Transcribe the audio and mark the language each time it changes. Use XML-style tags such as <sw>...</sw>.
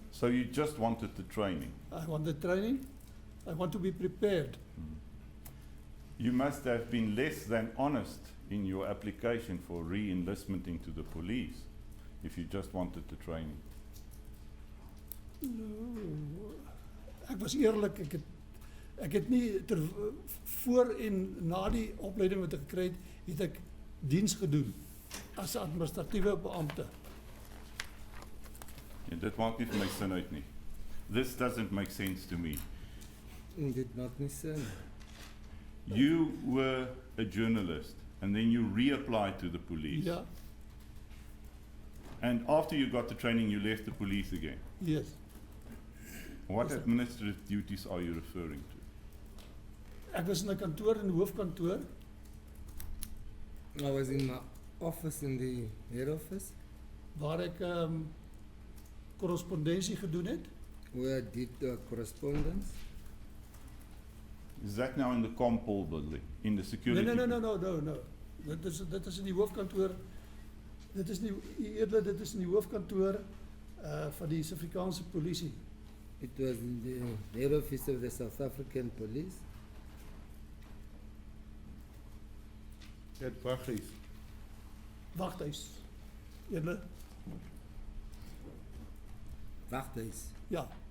<en>So you just wanted the training. I want the training. I want to be prepared. You must have been less than honest in your application for re-enlistment into the police if you just wanted the training. No.</en> <af>Ek was eerlik, ek het nie voor en na die opleiding wat ek gekry het ek diens gedoen as 'n administratiewe beampte. Ja, dit maak nie vir my sin uit nie.</af> <en>This doesn't make sense to me.</en> <af>En dit maak nie sin.</af> <en>You were a journalist and then you reapplied to the police.</en> <af>Ja,</af> <en>And after you got the training, you left the police again. yes. What Yes, sir. administrative duties are you referring to?</en> <af>Ek was in 'n kantoor, in 'n hoofkantoor.</af> <en>I was in my office, in the head office,</en> <af>Waar ek korrespondensie gedoen het.</af> <en>where I did correspondence. Is that now in the Compol building, in the security? No.</en> <af>Dit is in die hoofkantoor. Dit is nie eerder dit is in die hoofkantoor van die Suid-Afrikaanse polisie.</af> <en>It was in the head office of the South African police. At Waghuis.</en> <af>Waghuis. Eerder, Waghuis. ja.</af>